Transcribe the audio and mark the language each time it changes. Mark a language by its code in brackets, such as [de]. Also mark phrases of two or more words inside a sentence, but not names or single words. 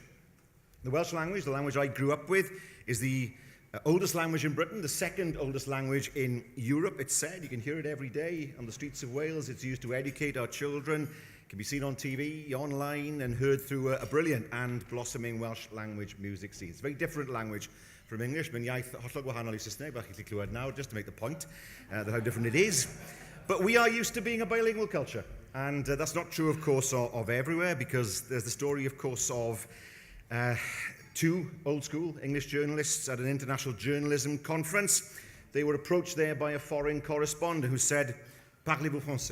[en] The Welsh language, the language I grew up with, is the oldest language in Britain, the second oldest language in Europe. It's said, you can hear it every day on the streets of Wales. It's used to educate our children. It can be seen on TV, online, and heard through a brilliant and blossoming Welsh language music scene. It's a very different language from English. [cy] Mae'n iaith hollol gwahanol I Saesneg, bach I clywed [en] now, just to make the point that how different it is. But we are used to being a bilingual culture. And that's not true, of course, of everywhere, because there's the story, of course, of two old-school English journalists at an international journalism conference. They were approached there by a foreign correspondent who said, [fr] "Parlez-vous français?"